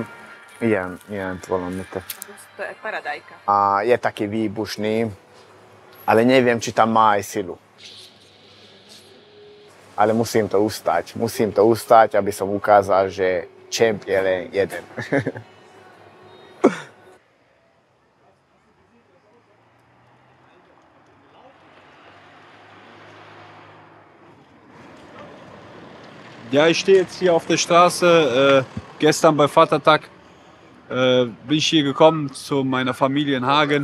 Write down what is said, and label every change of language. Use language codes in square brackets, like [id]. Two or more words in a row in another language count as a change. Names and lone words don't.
[hu] Ilyen valami. [sk] To je paradajka. A je taký výbušný, ale neviem, či tam má aj silu. Ale musím to ustať, aby som ukázal, že champ je len jeden. [de] Ja, ich stehe jetzt hier auf der Straße. Gestern bei Vatertag bin ich hier gekommen zu meiner Familie in Hagen.